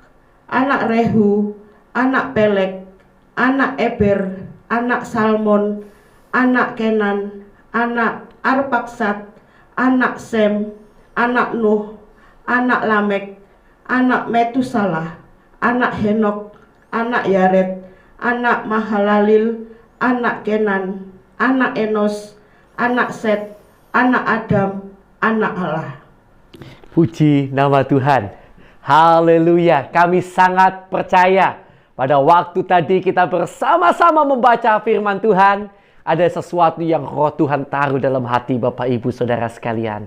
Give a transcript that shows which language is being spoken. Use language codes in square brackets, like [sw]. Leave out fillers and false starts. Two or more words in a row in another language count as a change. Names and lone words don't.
[id] anak Rehu, anak Pelek, anak Eber, anak Salmon, anak Kenan, anak Arpaksad, anak Sem, anak Nuh, anak Lamek, anak Metusalah, anak Henok, anak Yared, anak Mahalalil, anak Kenan, anak Enos, anak Set, anak Adam, anak Allah. Puji nama Tuhan. Haleluya. Kami sangat percaya Pada waktu tadi kita bersama-sama membaca firman Tuhan, ada sesuatu yang roh Tuhan taruh dalam hati Bapak Ibu Saudara sekalian.